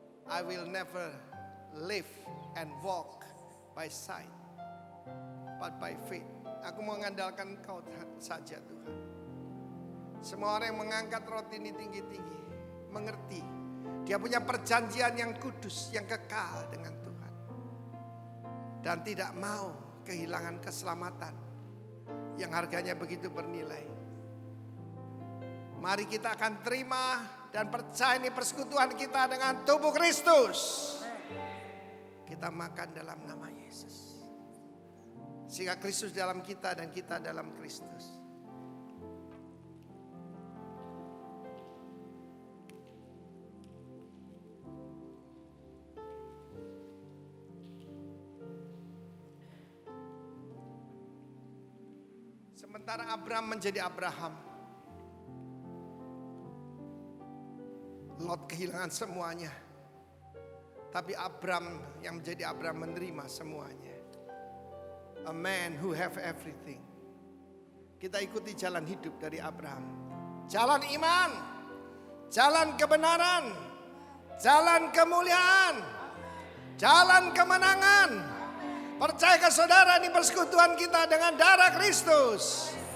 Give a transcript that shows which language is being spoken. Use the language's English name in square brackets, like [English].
[English] I will never live and walk by sight, but by faith. [Indonesian] Aku mengandalkan Engkau saja Tuhan. Semua orang yang mengangkat roti ini tinggi-tinggi mengerti dia punya perjanjian yang kudus, yang kekal dengan Tuhan, dan tidak mau kehilangan keselamatan yang harganya begitu bernilai. Mari kita akan terima dan percaya ini persekutuan kita dengan tubuh Kristus. Kita makan dalam nama Yesus. Sehingga Kristus dalam kita dan kita dalam Kristus. Sementara Abraham menjadi Abraham, Lot kehilangan semuanya. Tapi Abraham yang menjadi Abraham menerima semuanya. [English] A man who have everything. [Indonesian] Kita ikuti jalan hidup dari Abraham. Jalan iman, jalan kebenaran, jalan kemuliaan, jalan kemenangan. Percaya ke saudara di persekutuan kita dengan darah Kristus.